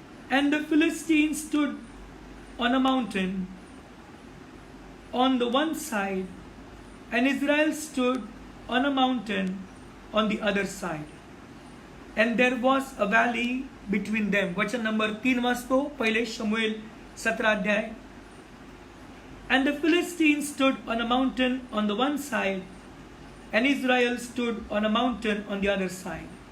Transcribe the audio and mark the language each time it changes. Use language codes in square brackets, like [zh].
[en] And the Philistines stood on a mountain on the one side, and Israel stood on a mountain on the other side. And there was a valley between them. [mr] वचन number 3 वाचतो, पहिले शमूएल 17 अध्याय. [en] And the Philistines stood on a mountain on the one side, and Israel stood on a mountain on the other side.